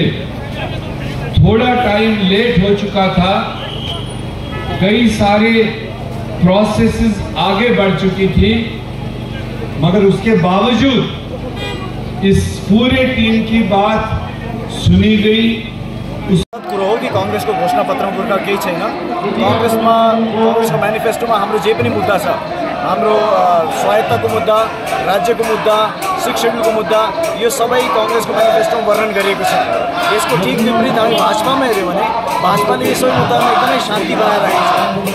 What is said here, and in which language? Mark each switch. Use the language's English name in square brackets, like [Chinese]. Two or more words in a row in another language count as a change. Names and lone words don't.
[Hindi] थोड़ा टाइम लेट हो चुका था, कई सारे प्रोसेसेस आगे बढ़ चुकी थी, मगर उसके बावजूद इस पूरे टीम की बात सुनी गई। [Nepali] कुरो हो कि कांग्रेसको घोषणापत्रमा गोर्खा केही छैन। कांग्रेसको म्यानिफेस्टोमा हाम्रो जे पनि मुद्दा छ, हाम्रो स्वायत्तको मुद्दा, राज्यको मुद्दा, 6 शेड्युलको मुद्दा यो सबै कांग्रेसको म्यानिफेस्टोमा वर्णन गरिएको छ। यसको ठिक विपरीत हामी भाजपामा हेर्यौँ भने भाजपाले यो सबै मुद्दामा एकदमै शान्ति बनाइरहेको छ।